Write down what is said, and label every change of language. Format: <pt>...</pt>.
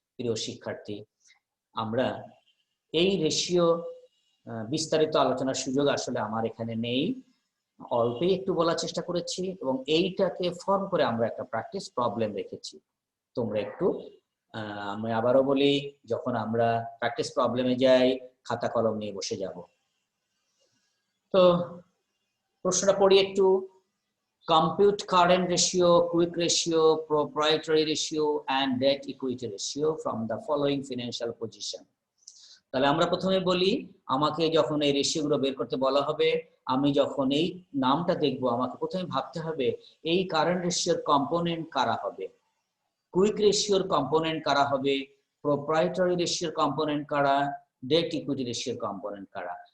<bn>প্রিয় শিক্ষার্থী, আমরা এই রেশিও বিস্তারিত আলোচনার সুযোগ আসলে আমার এখানে নেই, অল্পই একটু বলার চেষ্টা করেছি, এবং এইটাকে ফর্ম করে আমরা একটা প্র্যাকটিস প্রবলেম রেখেছি। তোমরা একটু আমি আবারও বলি, যখন আমরা প্র্যাকটিস প্রবলেমে যাই খাতা কলম নিয়ে বসে যাব। তো প্রশ্নটা পড়ি একটু।</bn> <en>compute current ratio, quick ratio, proprietary ratio and debt equity ratio from the following financial position.</en> <bn>তাহলে আমরা প্রথমে বলি, আমাকে যখন এই রেশিওগুলো বের করতে বলা হবে, আমি যখন এই নামটা দেখব আমাকে প্রথমে ভাবতে হবে এই কারেন্ট রেশিওর কম্পোনেন্ট কারা হবে, কুইক রেশিওর কম্পোনেন্ট কারা হবে, প্রোপ্রাইটারি রেশিওর কম্পোনেন্ট কারা, ডেট ইকুইটি রেশিওর কম্পোনেন্ট কারা।</bn>